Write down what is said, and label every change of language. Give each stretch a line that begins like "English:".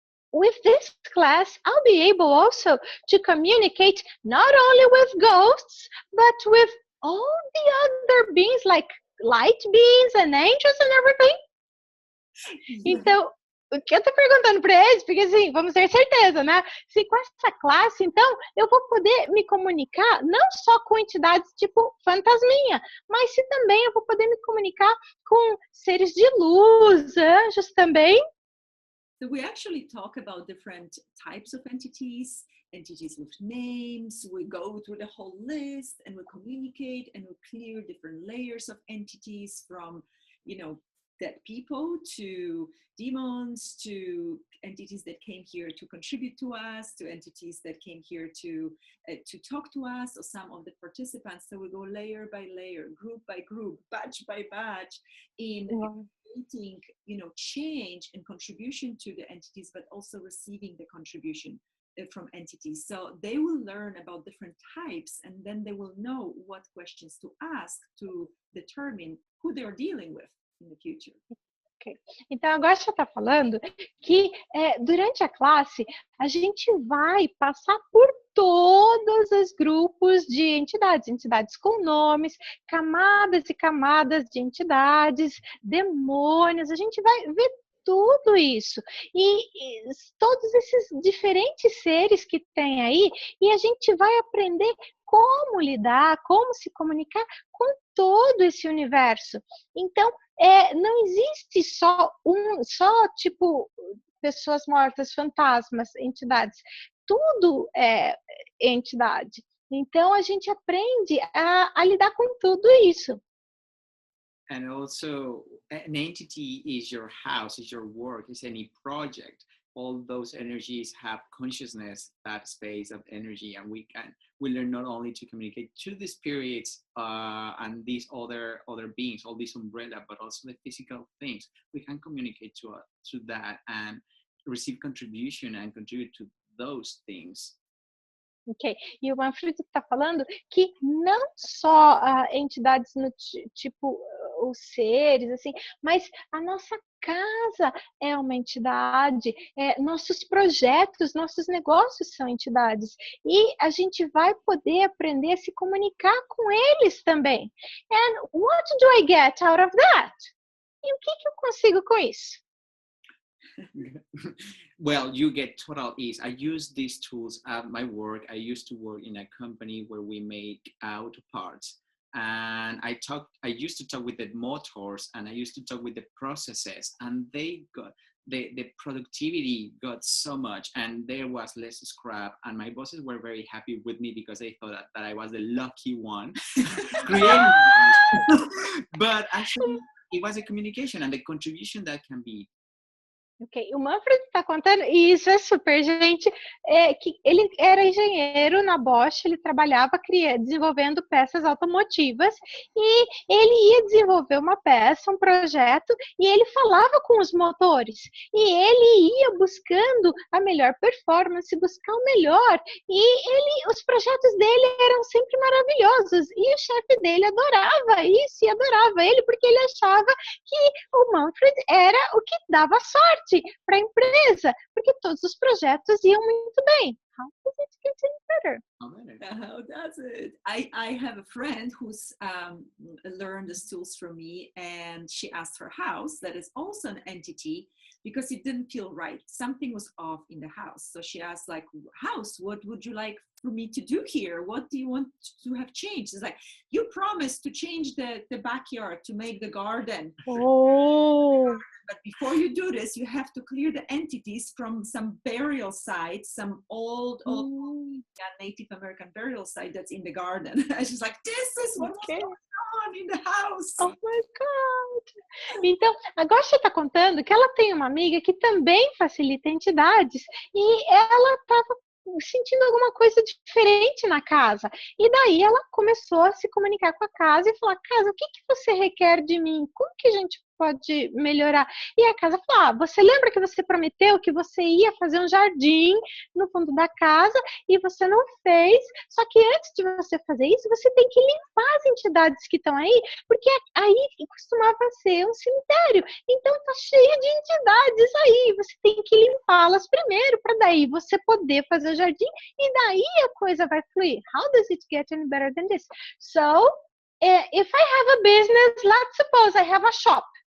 English: With this class, I'll be able also to communicate not only with ghosts, but with all the other beings, like light beings and angels and everything.
Portuguese: Então, o que eu tô perguntando para eles, porque assim, vamos ter certeza, né? Se com essa classe, então, eu vou poder me comunicar não só com entidades tipo fantasminha, mas se também eu vou poder me comunicar com seres de luz, anjos também.
English: So we actually talk about different types of entities with names. We go through the whole list and we communicate and we clear different layers of entities from, dead people to demons, to entities that came here to contribute to us, to entities that came here to talk to us, or some of the participants. So we go layer by layer, group by group, batch by batch, in creating, change and contribution to the entities, but also receiving the contribution from entities. So they will learn about different types, and then they will know what questions to ask to determine who they're dealing with. in the future. Okay.
Portuguese: Então, agora você está falando que durante a classe a gente vai passar por todos os grupos de entidades, entidades com nomes, camadas e camadas de entidades, demônios, a gente vai ver tudo isso e todos esses diferentes seres que tem aí, e a gente vai aprender como lidar, como se comunicar com todo esse universo. Então, não existe só tipo pessoas mortas, fantasmas, entidades. Tudo é entidade. Então a gente aprende a lidar com tudo isso.
English: And also, an entity is your house, is your work, is any project. All those energies have consciousness, that space of energy, and we learn not only to communicate to the spirits and these other beings, all this umbrella, but also the physical things. We can communicate to that and receive contribution and contribute to those things.
Portuguese: Ok. E o Manfred está falando que não só entidades no tipo os seres, assim, mas a nossa casa é uma entidade, nossos projetos, nossos negócios são entidades. E a gente vai poder aprender a se comunicar com eles também.
English: And what do I get out of that?
Portuguese: E o que eu consigo com isso?
English: Well, you get total ease. I use these tools at my work. I used to work in a company where we make auto parts, and I used to talk with the motors, and I used to talk with the processes, and they got the productivity got so much, and there was less scrap, and my bosses were very happy with me because they thought that I was the lucky one creating but actually it was a communication and the contribution that can be.
Portuguese: Ok, o Manfred está contando, e isso é super, gente, que ele era engenheiro na Bosch, ele trabalhava desenvolvendo peças automotivas, e ele ia desenvolver uma peça, um projeto, e ele falava com os motores, e ele ia buscando a melhor performance, buscar o melhor, e os projetos dele eram sempre maravilhosos, e o chefe dele adorava isso, e adorava ele, porque ele achava que o Manfred era o que dava sorte para a empresa, porque todos os projetos iam muito bem.
English: How does it get any better? How does it? I have a friend who's learned the tools from me, and she asked her house, that is also an entity, because it didn't feel right. Something was off in the house. So she asked, like, house, what would you like for me to do here? What do you want to have changed? It's like, you promised to change the backyard, to make the garden. Oh. But before you do this, you have to clear the entities from some burial sites, some old Native American burial site that's in the garden. And she's like, this is what's going on in the house. Oh my God!
Portuguese: Então, agora você está contando que ela tem uma amiga que também facilita entidades e ela estava sentindo alguma coisa diferente na casa. E daí ela começou a se comunicar com a casa e falar, casa, o que você requer de mim? Como que a gente pode melhorar? E a casa falou, você lembra que você prometeu que você ia fazer um jardim no fundo da casa e você não fez, só que antes de você fazer isso, você tem que limpar as entidades que estão aí, porque aí costumava ser um cemitério, então tá cheio de entidades aí, você tem que limpá-las primeiro, para daí você poder fazer o jardim, e daí a coisa vai fluir.
English: How does it get any better than this? So, if I have a business, let's suppose I have a shop.